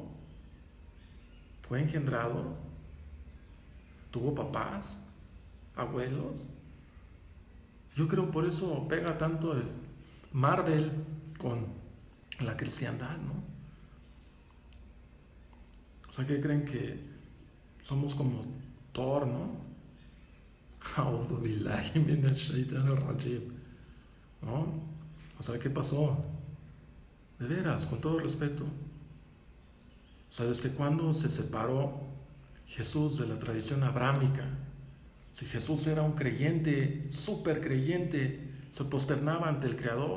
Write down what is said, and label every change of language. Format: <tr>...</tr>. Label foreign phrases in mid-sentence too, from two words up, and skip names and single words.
<es>¿Fue engendrado? ¿Tuvo papás? ¿Abuelos? Yo creo por eso pega tanto el Marvel con la cristiandad, ¿no? O sea, ¿qué creen? Que somos como Thor, ¿no?</es> <ar>أعوذ بالله من الشيطان الرجيم,</ar> <es>¿no? O sea, ¿qué pasó? De veras, con todo respeto. O sea, ¿desde cuándo se separó Jesús de la tradición abrámica? Si Jesús era un creyente, súper creyente, se posternaba ante el Creador.</es>